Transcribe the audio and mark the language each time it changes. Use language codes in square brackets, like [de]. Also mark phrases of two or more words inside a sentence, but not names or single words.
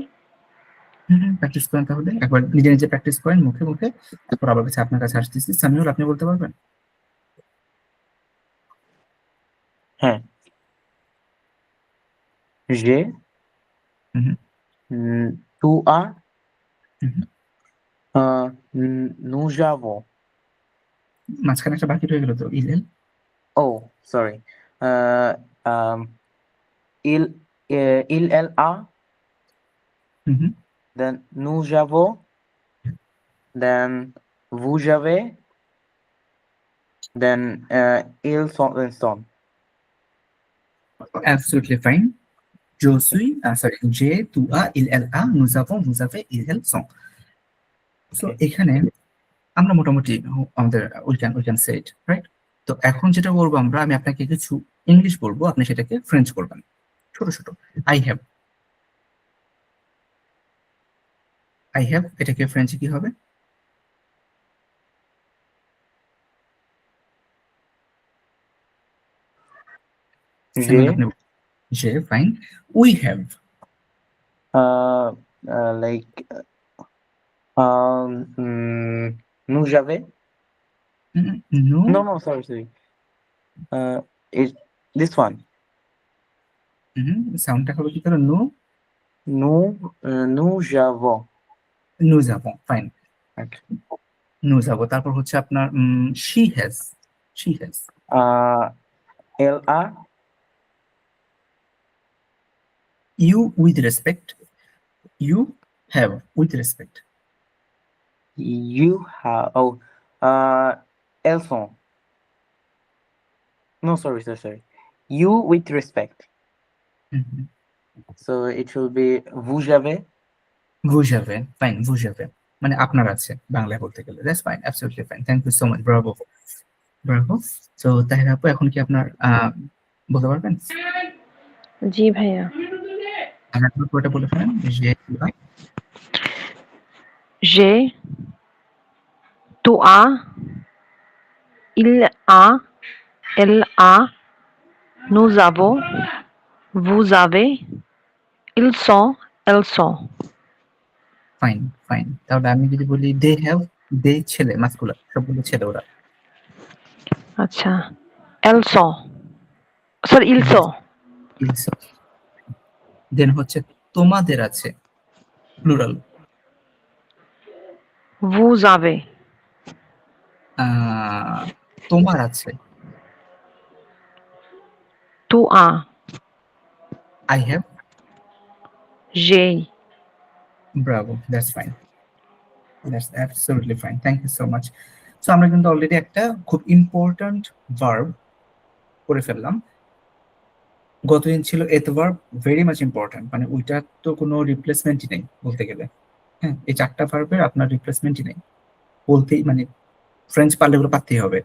[bn] প্র্যাকটিস করেন, তাহলে একবার নিজে নিজে প্র্যাকটিস করেন মুখে মুখে, তারপর আবার কাছে আপনার কাছে আসতেছি। সামিউল আপনি বলতে পারবেন? হ্যাঁ, যে হুম [fr] tu as হুম হুম। nous avons, [bn] মাঝখানে একটা বাকি রয়ে গেল তো, ইলেল। [en] oh sorry, [fr] um, il elle a, হুম হুম। then nous avons, then vous avez, then ils sont. [en] Absolutely fine. [fr] Je suis, sorry, j'ai, tu as, il, elle a, nous avons, vous avez, ils, elles sont. [en] So Okay. [bn] এখানে আমরা মোটামুটি আমাদের [en] we can say it right. [bn] তো এখন যেটা বলবো আমরা, আমি আপনাকে কিছু ইংলিশ বলবো, আপনি সেটাকে ফ্রেঞ্চ করবেন, ছোট ছোট। [en] I have, I have [bn] এটাকে ফ্রেঞ্চে কি হবে? সামিউল [fr] J'ai, [bn] আপনি, যে, ফাইন। [en] we have, like, [fr] nous avez, [en] নো, no, no, sorry. It, this one, [bn] সাউন্ডটা হবে কি করে? নো, [fr] nous avons. nous avons, [bn] ফাইন। [en] Okay. [fr] nous avons, [bn] তারপর হচ্ছে আপনার [en] she has, she has. [fr] Elle a, [en] you with respect, you have with respect. you have, [fr] oh, elles sont. [en] No, sorry. You with respect. So it will be [fr] vous avez, vous avez, [bn] ফাইন, [fr] vous avez [bn] মানে আপনার আছে বাংলায় বলতে গেলে। [en] that's fine, absolutely fine, thank you so much, bravo bravo. [bn] তো তাহির আপু, এখন কি আপনার বলতে পারবেন? জি ভাইয়া। আর একবার পুরোটা বলে ফেলেন। যে [fr] J'ai, tu as, il a, elle a, nous avons, vous avez, ils sont, elles sont. [en] fine fine, [bn] তাহলে আমি যদি বলি [en] they have, [bn] দে ছেলে, মাস্কুলার, সবগুলো ছেলে ওরা। আচ্ছা, [fr] elles sont, sorry, ils sont. [bn] দেন হচ্ছে তোমাদের আছে, প্লুরাল। [fr] Vous avez, [bn] তোমার আছে, [fr] tu as, [en] I have. [fr] j'ai, [en] bravo, that's fine, that's absolutely fine, thank you so much. [bn] সো আমরা কিন্তু অলরেডি একটা খুব ইম্পর্ট্যান্ট ভার্ব করে ফেললাম। গতদিন ছিল এত ভার্ব, [en] very much important, [bn] মানে ওইটার তো কোনো রিপ্লেসমেন্টই নেই বলতে গেলে। হ্যাঁ, এই 4টা ভার্বের আপনার রিপ্লেসমেন্টই নেই বলতেই, মানে ফ্রেঞ্চ পারলে ওগুলো পারতেই হবে।